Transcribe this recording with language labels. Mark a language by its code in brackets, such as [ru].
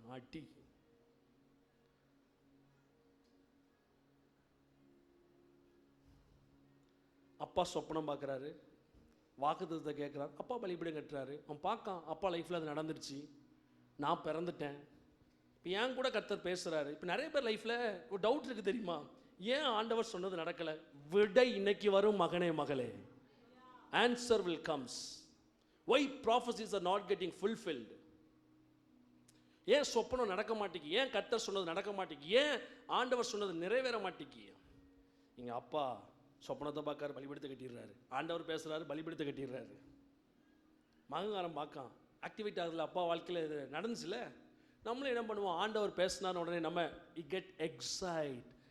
[ta] அடி அப்பா சொப்பனம் பார்க்குறாரு, வாக்குத்தத்தத்தை கேட்குறாரு, அப்பா பலிபீடம் கட்டுறாரு. அவன் பார்க்கான், அப்பா லைஃப்பில் அது நடந்துருச்சு, நான் பிறந்துட்டேன். இப்போ ஏன் கூட கர்த்தர் பேசுகிறாரு. இப்போ நிறைய பேர் லைஃப்பில் ஒரு டவுட் இருக்குது தெரியுமா, ஏன் ஆண்டவர் சொன்னது நடக்கலை? விடை இன்னைக்கு வரும் மகனே மகளே. [en] Answer will comes. Why prophecies are not getting fulfilled? [ta] ஏன் சொப்பனம் நடக்க மாட்டேங்கி? ஏன் கர்த்தர் சொன்னது நடக்க மாட்டேங்கி? ஏன் ஆண்டவர் சொன்னது நிறைவேற மாட்டேங்கி? இங்கே அப்பா சொப்பனத்தை பார்க்காரு, பலிபீடத்தை கட்டிடுறாரு. ஆண்டவர் பேசுகிறாரு, பலிபீடத்தை கட்டிடுறாரு. மகங்காரம் பார்க்கான், ஆக்டிவேட் ஆகுதுல, அப்பா வாழ்க்கையில் இது நடந்துச்சுல. நம்மளும் என்ன பண்ணுவோம், ஆண்டவர் பேசினார் உடனே நம்ம கெட் எக்ஸைட்.